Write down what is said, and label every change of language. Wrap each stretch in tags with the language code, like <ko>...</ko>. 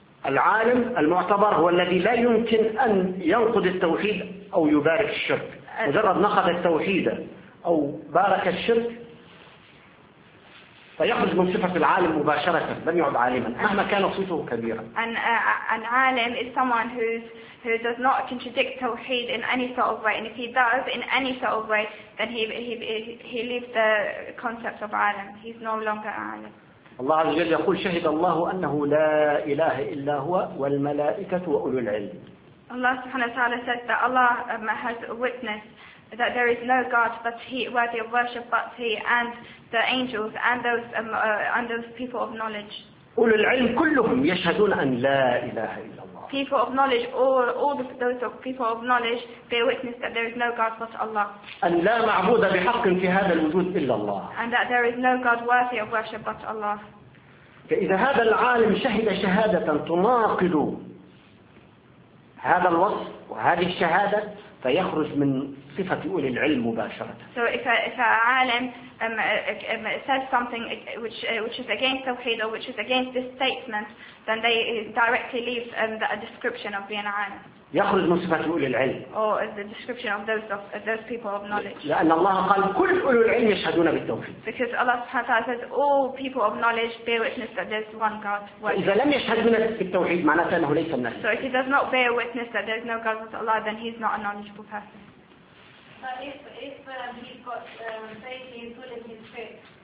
<ar>العالم المعتبر هو الذي لا يمكن أن ينقض التوحيد أو يبارك الشرك. مجرد نقض التوحيد أو بارك الشرك فيخرج من صفة العالم مباشرة لم يعد عالما مهما كان صفته كبيرا.</ar> <en>An alim is someone who does not contradict tawheed in any sort of way, and if he does in any sort of way, then he leaves the concept of alim. He's no longer alim.</en> <ar>الله عز وجل يقول شهد الله أنه لا إله إلا هو والملائكة وأولو العلم. الله سبحانه وتعالى</ar> <en>said that Allah has witnessed that there is no God but He, worthy of worship but He, and the angels and those people of knowledge.</en> <ar>أولو العلم كلهم يشهدون أن لا إله إلا الله.</ar> <en>People of knowledge, people of knowledge, they witness that there is no God but Allah.</en> <ar>أن لا معبود بحق في هذا الوجود إلا الله.</ar> <en>And that there is no God worthy of worship but Allah.</en> <ar>فإذا هذا العالم شهد شهادة تناقض هذا الوصف وهذه الشهادة فيخرج من صفة أولي العلم مباشرة.</ar> <en>So if a عالم says something which is against توحيد or which is against this statement, then they directly leave the description of being an عالم.</en> <ar>يخرج من صفة أولي العلم.</ar> <en>Or the description of those people of knowledge.</en> <ar>لأن الله قال كل أولي العلم يشهدون بالتوحيد.</ar> <en>Because Allah</en> <ar>سبحانه وتعالى</ar> <en>says all people of knowledge bear witness that there's one God.</en> <ar>إذا لم يشهدون بالتوحيد معناته أنه ليس من أهل.</ar> <en>So if he does not bear witness that there's no God but Allah, then he's not a knowledgeable person. But if he's got faith in full and his faith.</en>